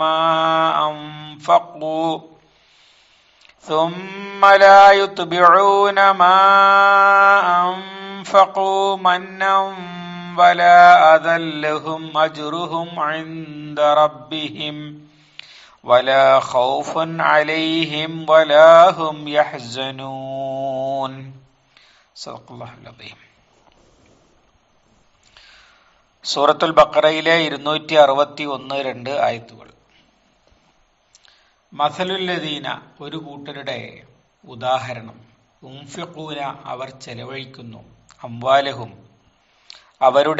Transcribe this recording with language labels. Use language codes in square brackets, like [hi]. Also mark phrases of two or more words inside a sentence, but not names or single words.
[ar] ما أنفقوا منا ولا أذى لهم أجرهم عند ربهم ولا خوف عليهم ولا هم يحزنون. صدق الله العظيم. [ml] സൂറത്തുൽ ബഖറയിലെ 261-2 ആയത്തുകൾ. മസലുല്ലദീന, ഒരു കൂട്ടരുടെ ഉദാഹരണം, ഉൻഫിഖൂന, അവർ ചെലവഴിക്കുന്നു, അംവാലഹും, അവരുടെ